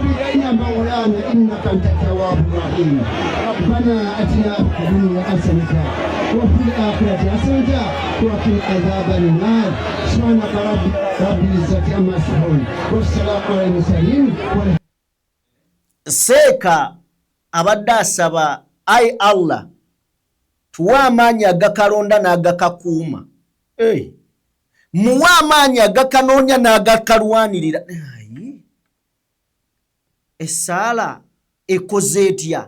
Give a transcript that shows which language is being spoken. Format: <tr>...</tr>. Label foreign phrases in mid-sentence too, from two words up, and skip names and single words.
<ar>الينا مولانا انك انت التواب الرحيم ربنا اتنا في الدنيا حسنه وفي الاخره حسنه وقنا عذاب النار سبحانك رب العزه عما يصفون والسلام على المرسلين.</ar> <lg>Seeka abadde asaba ai Allah tuwa amaanyi agakalonda n'agakakuuma. Muwa amaanyi agakanoonya n'agakalwanirira. Esaala ekoze etya?</lg>